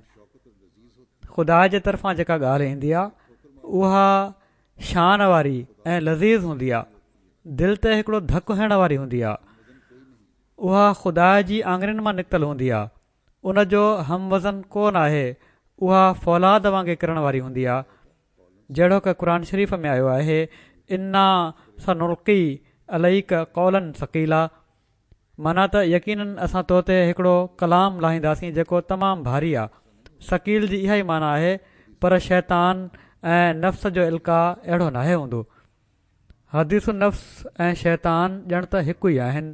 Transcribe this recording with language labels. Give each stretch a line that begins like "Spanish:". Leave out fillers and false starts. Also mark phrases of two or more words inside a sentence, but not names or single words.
Sindhi: ख़ुदा जे तरफ़ां जेका ॻाल्हि ईंदी आहे उहा शान वारी ऐं लज़ीज़ हूंदी आहे, दिलि ते हिकिड़ो धकु हणण वारी हूंदी आहे. उहा ख़ुदा जी आङुरियुनि मां निकितल हूंदी आहे, उन जो हम वज़न कोन आहे. उहा फ़ौलाद वांगुरु किरण वारी हूंदी आहे, जहिड़ो की क़ुर शरीफ़ में आयो आहे
Arabic: إنا سنلقي عليك قولا ثقيلا.
Sindhi: माना त यकीननि असां तो ते हिकिड़ो कलाम लाहींदासीं जेको तमामु भारी आहे. सकील जी इहा ई माना आहे, पर शैतान ऐं नफ़्स जो इल्का अहिड़ो नाहे हूंदो। हदीसु नफ़्स ऐं शैतान ॼण त हिकु ई आहिनि।